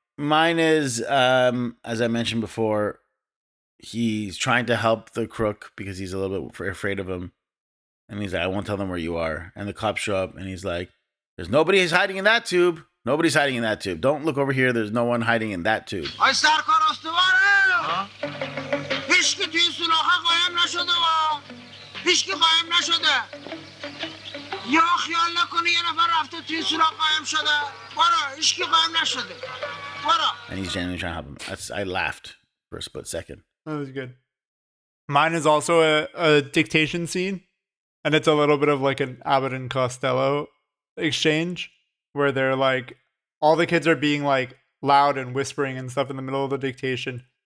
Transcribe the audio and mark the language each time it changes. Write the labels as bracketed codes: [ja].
[en] Mine is, as I mentioned before, he's trying to help the crook because he's a little bit afraid of him. And he's like, I won't tell them where you are. And the cops show up and he's like, there's nobody hiding in that tube. Nobody's hiding in that tube. Don't look over here. There's no one hiding in that tube. [fa] آی سرکار استواره هیچ که توی سولاخه قایم نشده و هیچ که قایم نشده یا خیال نکنی یه نفر رفته توی سولاخ قایم شده برو هیچ که قایم نشده برو. [en] And he's genuinely trying to help him. I laughed for a split second. That was good. Mine is also a dictation scene, and it's a little bit of like an Abbott and Costello exchange where they're like, all the kids are being like loud and whispering and stuff in the middle of the dictation.